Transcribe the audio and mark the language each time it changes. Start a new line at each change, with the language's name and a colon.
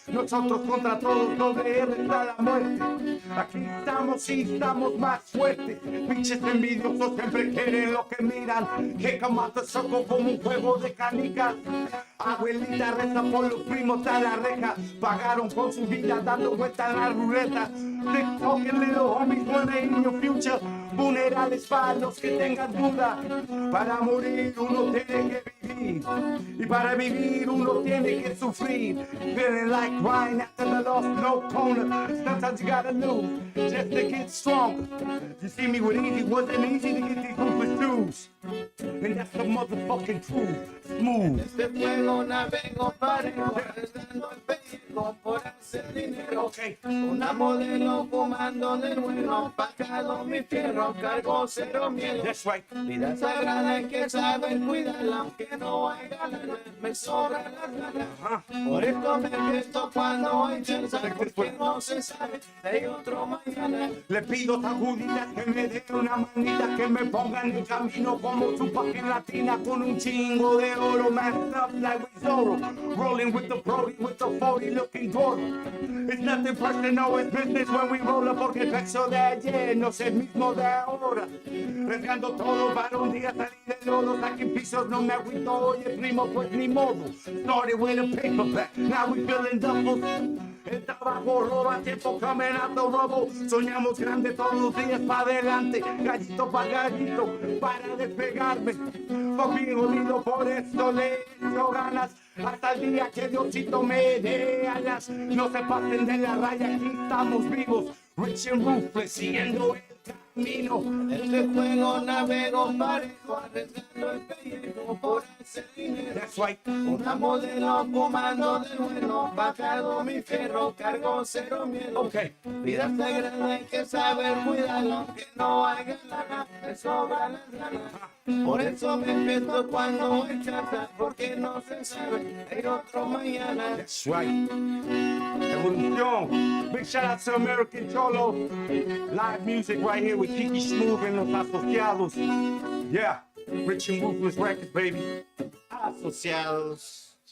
Spanish: Nosotros contra todos, doble R está la muerte. Aquí estamos y estamos más fuertes. Pinches envidiosos siempre quieren lo que miran. Que camata soco como un juego de canicas. Abuelita reza por los primos a la reja. Pagaron con su vida dando vuelta en la ruleta.
English: They talking little homies when they in your future.
Spanish: Funerales para los que tengan duda. Para morir uno tiene que vivir. Y para vivir uno tiene que sufrir.
English: Feeling like crying after the loss, no corner. Sometimes you gotta lose just to get stronger. You see me with easy, wasn't easy to get these ruthless dudes. And that's the motherfucking truth. Smooth.
Spanish: Este juego navego parejo, arriesgando el pellejo por hacer dinero.
English: Okay.
Spanish: Una modelo fumando del bueno, bajado mi fierro, cargo cero miedo.
English: That's right.
Spanish: Vida sagrada hay que saber cuidarla, aunque no haya lana, me sobran las ganas. Por esto me empiezo cuando hay chance, porque no se sabe si hay otro mañana. Le pido a Juditas que me dé una manita, que me ponga en el camino como su página latina con un chingo de oro,
English: masked up like we Zorro, rolling with the Brody, with the 40 looking
Spanish: gordo.
English: It's nothing personal, it's business when we roll up,
Spanish: porque el peso de ayer no es el mismo de ahora. Arriesgando todo para un día salir de lodo, saquen pisos, no me agüito, oye primo, pues ni modo.
English: Started with a paperback, now we feeling double.
Spanish: El trabajo roba tiempo,
English: coming out the rubble.
Spanish: Soñamos grande todos los días para adelante, gallito para gallito, para despegarme. Por bien jodido, por esto le echo ganas. Hasta el día que Diosito me dé alas. No se pasen de la raya, aquí estamos vivos.
English: Rich and ruthless,
Spanish: siguiendo el yo. Este juego navego parejo, arriesgando el pellejo por hacer dinero.
English: That's right.
Spanish: Una modelo fumando de bueno, bajado mi fierro, cargo cero miedo.
English: Okay.
Spanish: Vida sagrada hay que saber cuidarla, aunque no haya lana, me sobran las ganas. Por eso me empiezo cuando hay chata, porque no se sabe, hay otro mañana.
English: That's right. Evolución. Big shout out to American Cholo. Live music right here with Kiki Smooth and los Asociados. Yeah. Rich and Ruthless Records, baby.
Spanish: Asociados.